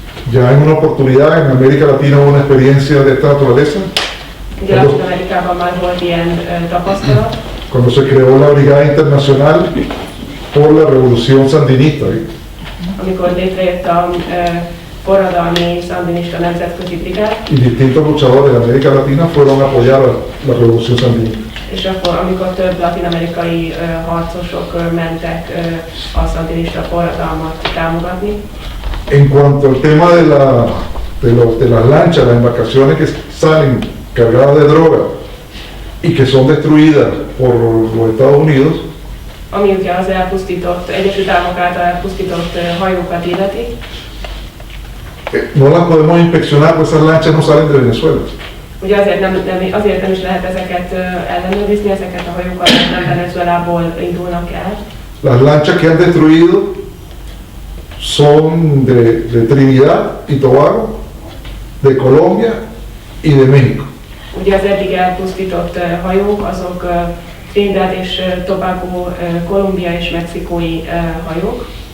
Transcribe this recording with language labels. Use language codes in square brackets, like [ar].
[es] Ya en una oportunidad en América Latina hubo una experiencia de esta naturaleza. [hu] Ugye Latin-Amerikában már volt ilyen tapasztalat. [es] Cuando se creó la Brigada Internacional por la Revolución Sandinista. [hu] Amikor létrejött a forradalmi szandinista nemzetközi brigád. [es] Y distintos luchadores de América Latina fueron a apoyar la Revolución Sandinista. [hu] És akkor, amikor több latin-amerikai harcosok mentek a szandinista forradalmat támogatni. [es] En cuanto al tema de las lanchas, las embarcaciones que salen cargadas de droga y que son destruidas por los Estados Unidos, [hu] Ami ugye az elpusztított, Egyesült Államok által elpusztított hajókat illeti, [es] no las podemos inspeccionar, pues esas lanchas no salen de Venezuela. [hu] ugye azért nem is lehet ezeket ellenőrizni, ezeket a hajókat nem Venezuelából indulnak el. [es] Las lanchas que han destruido son de Trinidad y Tobago, de Colombia y de México. [hu] Ugye az eddig elpusztított hajók, azok Trinidad és Tobago, Kolumbia és mexikói hajók.